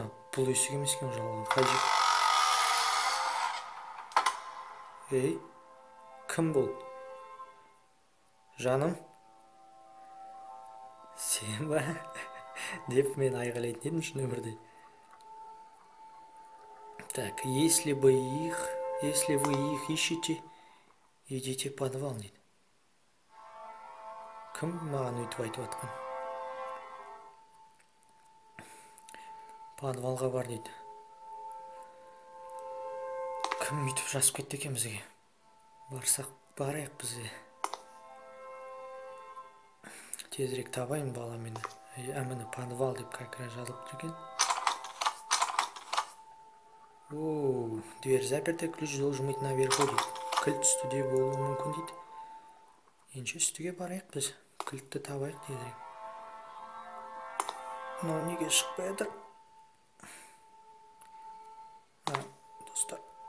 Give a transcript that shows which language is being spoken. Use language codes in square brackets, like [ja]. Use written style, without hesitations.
[kk] Бұл есік емес екен, жалған. Қай жек? Ей, кім бұл? Жаным? Сен ба? Деп мен айғайлайтын едім үш нөмірде. [ru] Так, если вы их ищете, идите в подвал, [kk] дейді. Кім маған өйтіп айтып атқан? Подвалға бар, дейді. Кім өйтіп жазып кетті екен бізге? Барсақ барайық бізге. Тезірек табайын баламен. Міне подвал деп [ru] как раз [kk] жазылып тұр екен. [ru] О, дверь заперта, ключ должен быть наверху, [kk] дейді. Кілт үстіде болуы мүмкін, дейді. Енді үстіге барайық біз. Кілтті табайық, тезірек. Мынау неге шықпай жатыр? Достар.